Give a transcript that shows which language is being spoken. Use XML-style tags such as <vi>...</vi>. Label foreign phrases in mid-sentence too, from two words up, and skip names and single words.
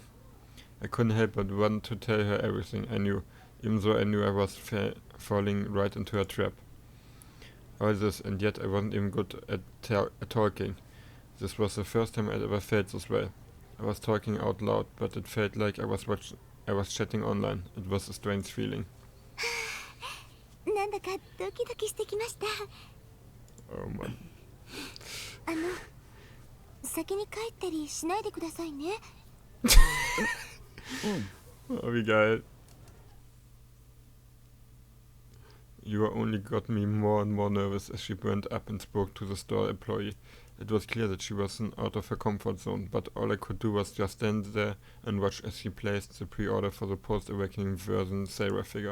<en>I couldn't help but want to tell her everything I knew, even though I knew I was falling right into her trap. All this, and yet I wasn't even good at talking. This was the first time I'd ever felt this way. I was talking out loud, but it felt like I was chatting online. It was a strange feeling.</en> <ja>なんだかドキドキしてきました。</ja> <en>Oh man.</en> <ja>先に帰ったりしないでくださいね。</ja> <de>Oh, wie geil.</de> <en>You only got me more and more nervous as she went up and spoke to the store employee. It was clear that she wasn't out of her comfort zone, but all I could do was just stand there and watch as she placed the pre-order for the post-awakening version Sarah figure.</en>